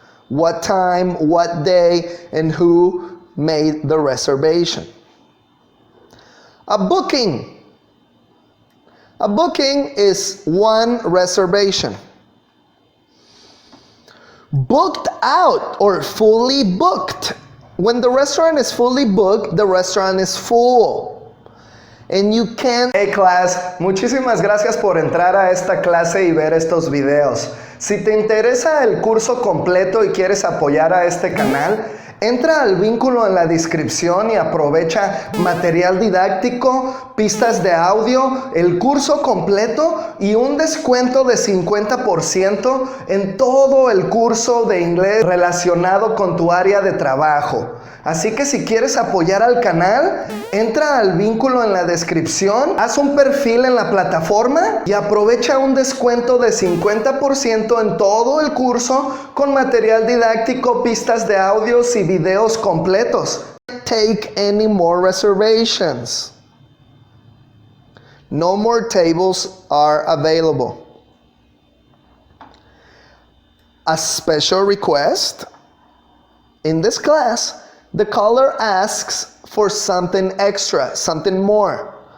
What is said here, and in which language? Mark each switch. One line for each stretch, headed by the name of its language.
English: What time, what day, and who made the reservation. A booking. A booking is one reservation. Booked out or fully booked. When the restaurant is fully booked, the restaurant is full. And you can't...
Spanish: Hey class, muchísimas gracias por entrar a esta clase y ver estos videos. Si te interesa el curso completo y quieres apoyar a este canal, entra al vínculo en la descripción y aprovecha material didáctico, pistas de audio, el curso completo y un descuento de 50% en todo el curso de inglés relacionado con tu área de trabajo. Así que si quieres apoyar al canal, entra al vínculo en la descripción, haz un perfil en la plataforma y aprovecha un descuento de 50% en todo el curso con material didáctico, pistas de audios y videos completos.
English: Take any more reservations. No more tables are available. A special request. In this class, the caller asks for something extra, something more.